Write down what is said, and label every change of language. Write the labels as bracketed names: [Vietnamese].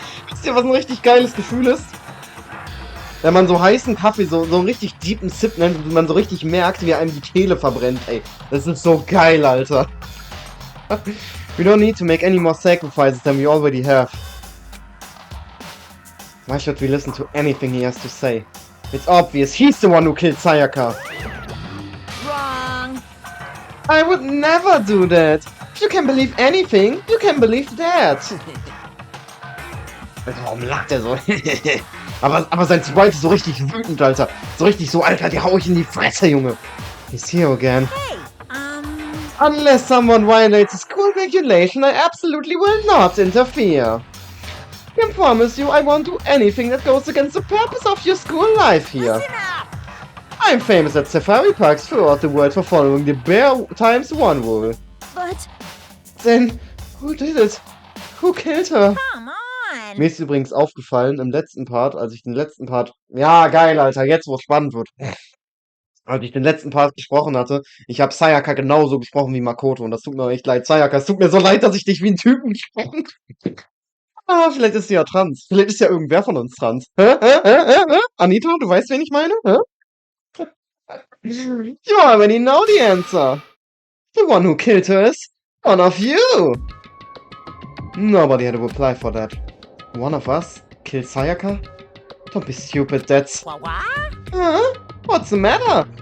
[German] Wisst ihr, was ein richtig geiles Gefühl ist? Wenn man so heißen Kaffee, so einen richtig deepen Sip nennt und man so richtig merkt, wie einem die Kehle verbrennt, ey. Das ist so geil, Alter. [English] We don't need to make any more sacrifices than we already have. Why should we listen to anything he has to say? It's obvious, he's the one who killed Sayaka. Wrong. I would never do that. If you can believe anything, you can believe that. [German] Warum lacht er so? aber sein Sprite ist so richtig wütend, Alter. So richtig so, Alter, die hau ich in die Fresse, Junge. [English] He's here again. Hey, Unless someone violates a school regulation, I absolutely will not interfere. I can promise you I won't do anything that goes against the purpose of your school life here. listen up. I'm famous at safari parks throughout the world for following the Bear times 1 rule. But Then, who did it? Who killed her? come on. [German] Mir ist übrigens aufgefallen im letzten Part, als ich den letzten Part... Ja, geil, Alter, jetzt wo es spannend wird. Als ich den letzten Part gesprochen hatte, ich habe Sayaka genauso gesprochen wie Makoto und das tut mir echt leid. Sayaka, es tut mir so leid, dass ich dich wie ein Typen gesprochen habe. Ah, vielleicht ist sie ja trans. Vielleicht ist ja irgendwer von uns trans. Anita, du weißt, wen ich meine? [English] You already know the answer. The one who killed her is one of you. Nobody had a reply for that. One of us killed Sayaka? Don't be stupid, that's... What? Huh? What's the matter?